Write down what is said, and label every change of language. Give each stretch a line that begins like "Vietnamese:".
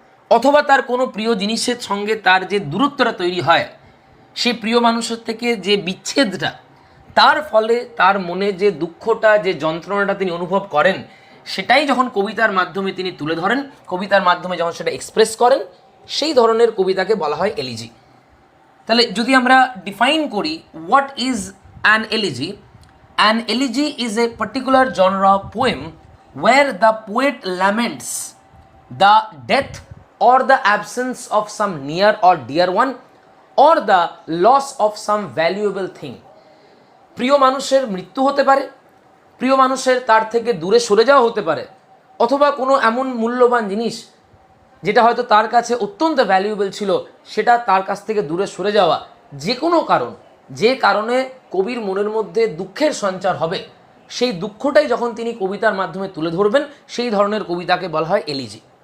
Bangla: অথবা তার কোনো প্রিয় জিনিসের সঙ্গে তার যে দূরত্বটা তৈরি হয়, সেই প্রিয় মানুষের থেকে যে বিচ্ছেদটা, তার ফলে তার মনে যে দুঃখটা, যে যন্ত্রণাটা তিনি অনুভব করেন, সেটাই যখন কবিতার মাধ্যমে তিনি তুলে ধরেন, কবিতার মাধ্যমে যখন সেটা এক্সপ্রেস করেন, সেই ধরনের কবিতাকে বলা হয় এলিজি। তাহলে যদি আমরা ডিফাইন করি
English: What is an elegy, an elegy is a particular genre of poem where the poet laments the death or the absence of some near or dear one or the loss of some valuable thing.
Bangla: প্রিয় মানুষের মৃত্যু হতে পারে, প্রিয় মানুষের তার থেকে দূরে সরে যাওয়া হতে পারে, অথবা কোনো এমন মূল্যবান জিনিস যেটা হয়তো তার কাছে অত্যন্ত ভ্যালুয়েবল ছিল, সেটা তার কাছ থেকে দূরে সরে যাওয়া, যে কোনো কারণ, যে কারণে কবির মনের মধ্যে দুঃখের সঞ্চার হবে, সেই দুঃখটাই যখন তিনি কবিতার মাধ্যমে তুলে ধরবেন, সেই ধরনের কবিতাকে বলা হয় এলিজি।